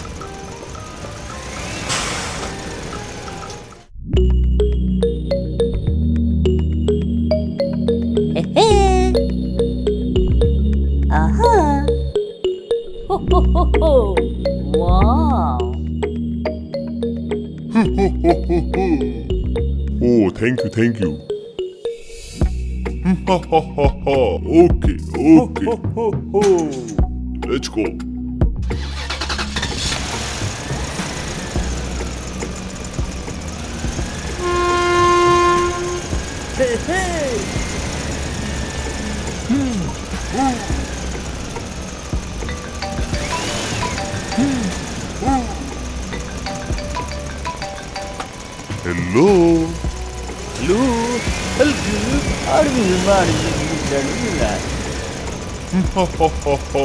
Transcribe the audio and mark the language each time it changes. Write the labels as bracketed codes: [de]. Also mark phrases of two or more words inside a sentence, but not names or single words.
[en] Hey. Aha. Ho ho ho ho. Wow. Oh, thank you, thank you. Ha ha ha ha. Okay, okay. Ho ho ho ho. Let's go. Hey hey. Hello. Hello, Halkıp. Ha ha ha ha.